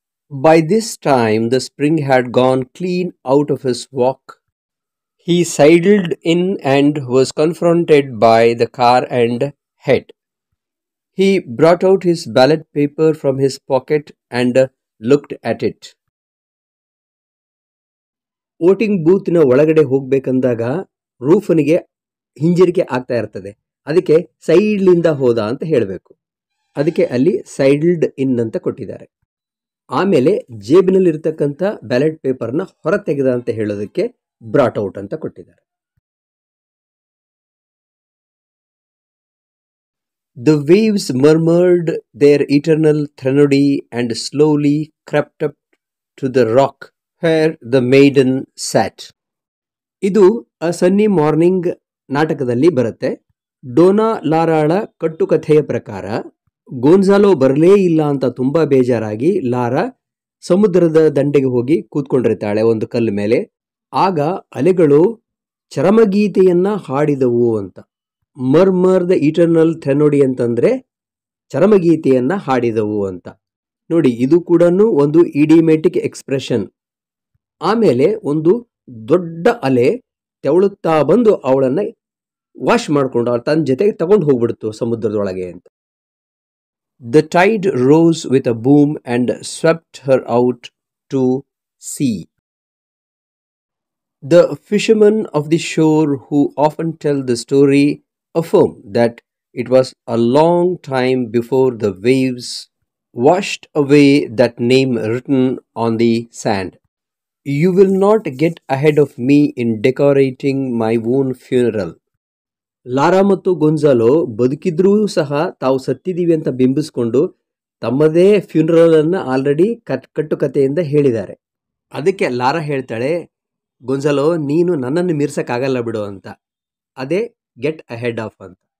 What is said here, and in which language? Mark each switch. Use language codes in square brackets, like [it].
[en] By this time the spring had gone clean out of his walk. He sidled in and was confronted by the car and head. He brought out his ballot paper from his pocket and looked at it. [kn] Voting ಬೂತ್ನ ಒಳಗಡೆ ಹೋಗ್ಬೇಕಂದಾಗ ರೂಫನಿಗೆ ಹಿಂಜರಿಕೆ ಆಗ್ತಾ ಇರ್ತದೆ. ಅದಕ್ಕೆ ಸೈಡ್ಲಿಂದ ಹೋದ ಅಂತ ಹೇಳಬೇಕು. ಅದಕ್ಕೆ ಅಲ್ಲಿ [en] sidled in [kn] ಅಂತ ಕೊಟ್ಟಿದ್ದಾರೆ. ಆಮೇಲೆ ಜೇಬಿನಲ್ಲಿರ್ತಕ್ಕಂಥ ಬ್ಯಾಲೆಟ್ ಪೇಪರ್ನ ಹೊರ ತೆಗೆದ ಅಂತ ಹೇಳೋದಕ್ಕೆ [en] brought out [kn] ಅಂತ ಕೊಟ್ಟಿದ್ದಾರೆ. [en] The waves murmured their eternal threnody and slowly crept up to the rock where the maiden sat. [kn] ಇದು ಅ ಸನ್ನಿ ಮಾರ್ನಿಂಗ್ ನಾಟಕದಲ್ಲಿ ಬರುತ್ತೆ. ಡೋನಾ ಲಾರಾಳ ಕಟ್ಟುಕಥೆಯ ಪ್ರಕಾರ ಗೋನ್ಸಾಲೋ ಬರಲೇ ಇಲ್ಲ ಅಂತ ತುಂಬಾ ಬೇಜಾರಾಗಿ ಲಾರಾ ಸಮುದ್ರದ ದಂಡೆಗೆ ಹೋಗಿ ಕೂತ್ಕೊಂಡಿರ್ತಾಳೆ ಒಂದು ಕಲ್ಲು ಮೇಲೆ. ಆಗ ಅಲೆಗಳು ಚರಮಗೀತೆಯನ್ನ ಹಾಡಿದವು ಅಂತ. [en] murmur the eternal threnody [kn] ಅಂತಂದ್ರೆ ಚರಮಗೀತೆಯನ್ನ ಹಾಡಿದವು ಅಂತ. ನೋಡಿ, ಇದು ಕೂಡ ಒಂದು ಇಡಿಮೆಟಿಕ್ ಎಕ್ಸ್ಪ್ರೆಷನ್. ಆಮೇಲೆ ಒಂದು ದೊಡ್ಡ ಅಲೆ ತೆವಳುತ್ತಾ ಬಂದು ಅವಳನ್ನು ವಾಶ್ ಮಾಡಿಕೊಂಡು ತನ್ನ ಜೊತೆಗೆ ತಗೊಂಡು ಹೋಗ್ಬಿಡ್ತು ಸಮುದ್ರದೊಳಗೆ ಅಂತ. [en] The tide rose with a boom and swept her out to sea. The fishermen of the shore who often tell the story affirm that it was a long time before the waves washed away that name written on the sand. You will not get ahead of me in decorating my own funeral. [kn] Lara ಮತ್ತು Gonzalo ಬದುಕಿದ್ರೂ ಸಹ ತಾವು ಸತ್ತಿದ್ದೀವಿ ಅಂತ ಬಿಂಬಿಸ್ಕೊಂಡು ತಮ್ಮದೇ funeral ಅನ್ನು already ಕಟ್ಟುಕತೆಯಿಂದ ಹೇಳಿದ್ದಾರೆ. ಅದಕ್ಕೆ Lara ಹೇಳ್ತಾಳೆ, Gonzalo ನೀನು ನನ್ನನ್ನು ಮೀರ್ಸಕ್ಕಾಗಲ್ಲ ಬಿಡು ಅಂತ. ಅದೇ [en] get ahead of [kn] ಅಂತ.